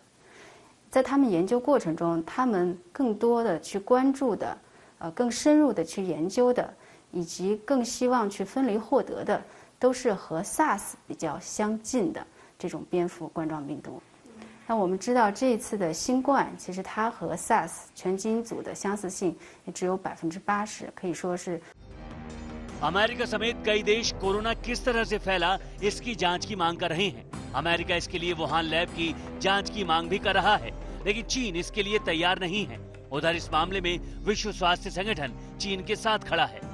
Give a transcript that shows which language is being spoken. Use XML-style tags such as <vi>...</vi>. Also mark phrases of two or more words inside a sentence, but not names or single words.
<zh>在他们研究过程中，他们更多的去关注的，更深入的去研究的，以及更希望去分离获得的，都是和 SARS 比较相近的这种蝙蝠冠状病毒。那我们知道这一次的新冠，其实它和 SARS 全基因组的相似性也只有80%，可以说是。</zh> <hi>अमेरिका समेत कई देश कोरोना किस तरह से फैला इसकी जांच की मांग कर रहे हैं। अमेरिका इसके लिए वुहान लैब की जांच की मांग भी कर रहा है, लेकिन चीन इसके लिए तैयार नहीं है। उधर इस मामले में विश्व स्वास्थ्य संगठन चीन के साथ खड़ा है।</hi>